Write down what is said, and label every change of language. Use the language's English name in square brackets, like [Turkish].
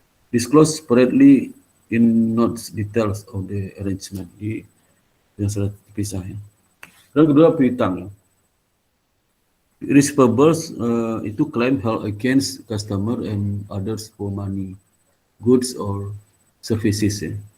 [English] Disclose separately in notes details of the arrangement. [Indonesian] Di yang sudah dipisah ya. Dan kedua piutang ya. [English] Receivables [Indonesian] itu [English] claim held against customer and others for money, goods or services ya.